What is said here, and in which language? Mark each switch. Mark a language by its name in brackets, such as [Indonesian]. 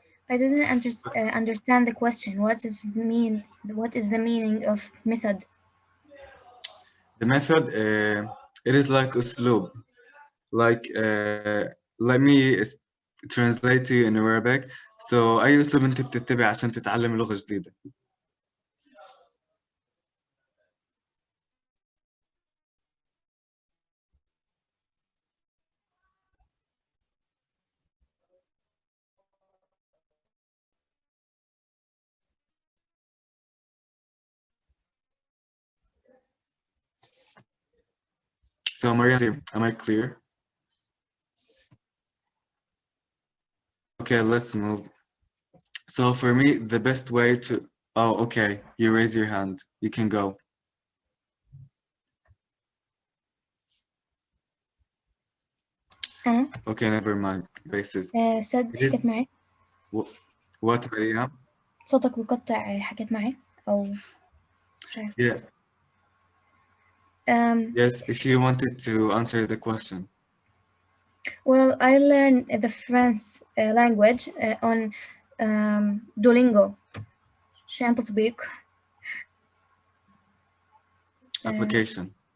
[English] I didn't understand the question. What is the meaning of method? The method, it is like uslub. Like, let me translate to you in Arabic. [Arabic] So أي أسلوب أنت بتتبع عشان تتعلم لغة جديدة؟ [English] So Mariam, am I clear? Okay, let's move. So for me, the best way to, oh, okay, you raise your hand. You can go. Okay, never mind. Basis. سد It is [Arabic] حكت معي [English] what, Mariam? [Arabic] صوتك بقطع حكت معي أو مش عارف. [English] Yes. Yes, if you wanted to answer the question. Well, I learned the French language on Duolingo. [Arabic] شو يعني تطبيق؟ [English] Application.